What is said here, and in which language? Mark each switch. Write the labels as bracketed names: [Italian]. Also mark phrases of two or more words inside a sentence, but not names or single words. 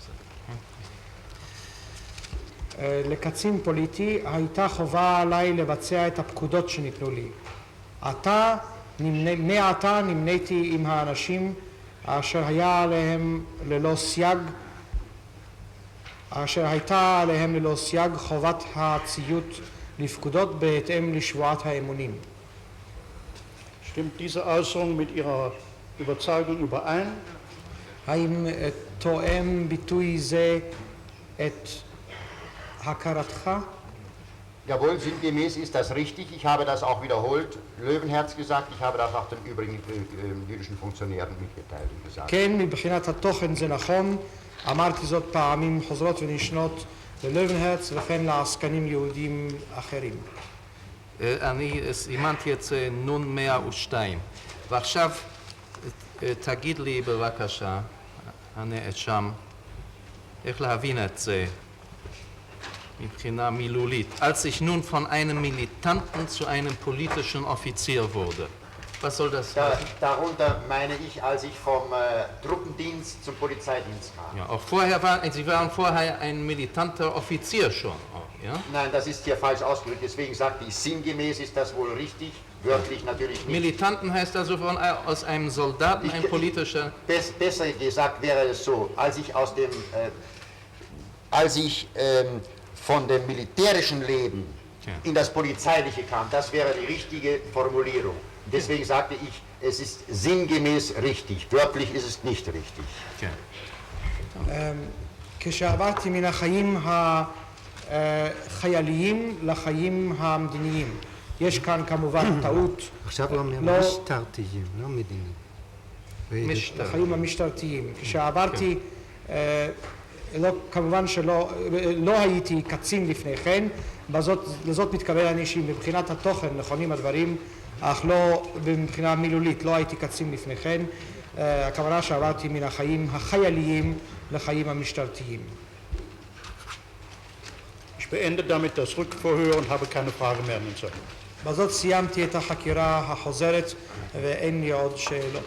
[Hebrew] לקצין פוליטי הייתה חובה עליי לבצע את הפקודות שניתנו לי. מעתה נמניתי עם האנשים אשר הייתה עליהם ללא סייג חובת הציות לפקודות בהתאם לשבועת האמונים. [German] Stimmt diese Äußerung mit Ihrer Überzeugung überein? [Hebrew] האם תואם ביטוי זה את הכרתך? [German] Jawohl, sinngemäß ist das richtig. Ich habe das auch wiederholt, Löwenherz gesagt. Ich habe das auch den übrigen jüdischen Funktionären mitgeteilt und gesagt. [Hebrew] כן, מבחינת התוכן זה נכון. אמרתי זאת פעמים חוזרות ונשנות ללוונהרץ וכן לעסקנים יהודים אחרים. אני סימנתי את זה נון 102. ועכשיו תגיד לי בבקשה, הנאשם, איך להבין את זה מבחינה מילולית. [German] Als ich nun von einem Militanten zu einem politischen Offizier wurde. Was soll das heißen? Darunter meine ich, als ich vom Truppendienst zum Polizeidienst kam. Ja, auch vorher Sie waren vorher ein militanter Offizier schon. Auch, ja? Nein, das ist hier falsch ausgedrückt, deswegen sagte ich, sinngemäß ist das wohl richtig, wörtlich natürlich nicht. Militanten heißt also aus einem Soldaten ein politischer... Besser gesagt wäre es so, als ich von dem militärischen Leben in das polizeiliche kam, das wäre die richtige Formulierung. Deswegen sagte ich, es ist sinngemäß richtig, wörtlich ist es nicht richtig. [Hebrew] כשעברתי מן החיים החייליים לחיים המדיניים. יש כאן כמובן טעות. עכשיו לא משטרתיים, לא מדיניים. לחיים המשטרתיים. כשעברתי, כמובן שלא הייתי קצין לפני כן, לזאת מתכוון אני שמבחינת התוכן נכונים הדברים, אך לא מבחינה מילולית, לא הייתי קצין לפני כן. הכוונה שעברתי מן החיים החייליים לחיים המשטרתיים. [German] Ich beende damit das Rückverhör und habe keine Frage mehr an den Zeugen. [Hebrew] בזאת סיימתי את החקירה החוזרת ואין לי עוד שאלות.